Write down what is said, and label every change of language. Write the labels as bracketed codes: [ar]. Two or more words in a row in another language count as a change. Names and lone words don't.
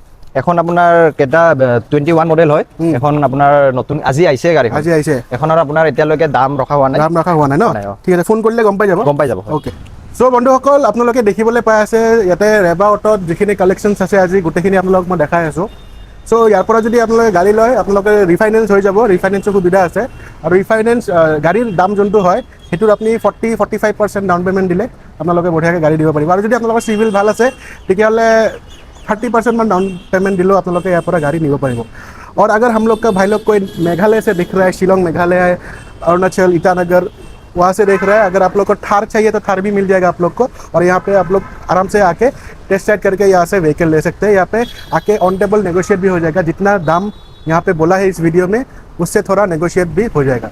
[as] এখন আপোনাৰ কেটা 21 মডেল হয় এখন আপোনাৰ নতুন আজি আহিছে গাড়ী এখনৰ আপোনাৰ এতিয়ালৈকে দাম ৰখা হোৱা নাই ন ঠিক আছে ফোন কৰিলে গম পাই যাব [en] okay so [as] বন্ধুসকল আপোনালোকে দেখিবলৈ পাই আছে ইয়াতে ৰেবা অটোত যিখিনি কালেকশ্যনছ আছে আজি গোটেইখিনি আপোনালোকক মই দেখাই আছো সো ইয়াৰ পৰা যদি আপোনালোকে গাড়ী লয় আপোনালোকে ৰিফাইনেন্স হৈ যাব ৰিফাইনেন্সৰ সুবিধা আছে আৰু ৰিফাইনেন্স গাড়ীৰ দাম যোনটো হয় সেইটোৰ আপুনি 40-45% [en] down payment [as] দিলে আপোনালোকে বঢ়িয়াকৈ গাড়ী দিব পাৰিব। আৰু যদি আপোনালোকৰ চিভিল ভাল আছে তেতিয়াহ'লে 30% মান [en] down payment [as] দিলেও আপোনালোকে ইয়াৰ পৰা গাড়ী নিব পাৰিব। [hi] और अगर हम लोग का भाई लोग कोई मेघालय से दिख रहा है, शिलोंग मेघालय है, अरुणाचल ईटानगर वहाँ से देख रहा है, अगर आप लोग को थार चाहिए तो थार भी मिल जाएगा आप लोग को। और यहाँ पे आप लोग आराम से आके [en] test ride [hi] करके यहाँ से व्हीकल ले सकते हैं। यहाँ पे आके [en] on table negotiate [hi] भी हो जाएगा, जितना दाम यहाँ पे बोला है इस वीडियो में उससे थोड़ा नेगोशिएट भी हो जाएगा।